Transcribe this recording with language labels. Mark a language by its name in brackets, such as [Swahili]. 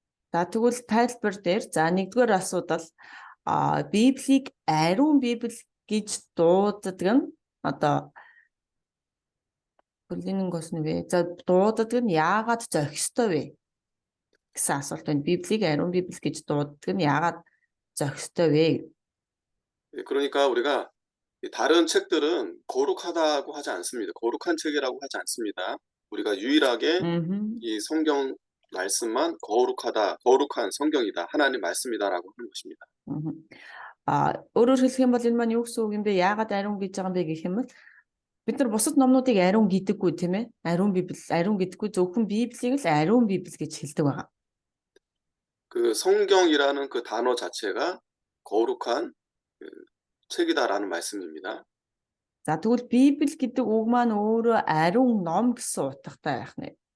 [Mongolian] За тэгвэл тайлбар дээр за нэгдүгээр асуудал Библийг ариун Библи гэж дууддаг нь одоо бүлгийн гос нь вэ? За дууддаг нь яагаад зохистой вэ? Гэсэн асуулт байна. Библийг ариун Библи гэж дууддаг нь яагаад зохистой вэ? [Korean] 그러니까 우리가 다른 책들은 거룩하다고 하지 않습니다. 거룩한 책이라고 하지 않습니다. 우리가 유일하게 이 성경 말씀만 거룩한 성경이다. 하나님 말씀이다라고 하는 것입니다. [Mongolian] Өөрөөр хэлэх юм бол энэ маань юу гэсэн үг юм бэ? Яагаад ариун гэж байгаа юм бэ гэх юм бол бид нар бусад номнуудыг ариун гэдэггүй тийм ээ. Ариун гэдэггүй зөвхөн Библийг л ариун Библи гэж хэлдэг байгаа. [Korean] 그 성경이라는 그 단어 자체가 거룩한 책이다라는 말씀입니다. [Mongolian] За тэгвэл Библи гэдэг үг маань өөрөө ариун ном гэсэн утгатай байх нэ.